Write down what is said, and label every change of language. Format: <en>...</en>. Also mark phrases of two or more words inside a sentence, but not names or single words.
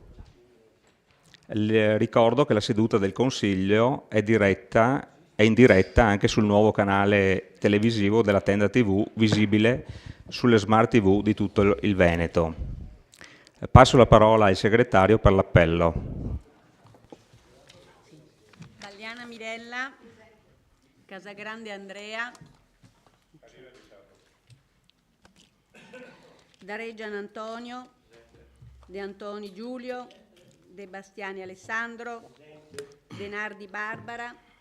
<it>Ricordo che la seduta del Consiglio è in diretta anche sul nuovo canale televisivo della Tenda TV, visibile sulle smart TV di tutto il Veneto. Passo la parola al segretario per l'appello. Galliana Mirella, Casagrande Andrea, Dareggian Antonio, De Antoni Giulio, De Bastiani Alessandro, De Nardi Barbara,</it>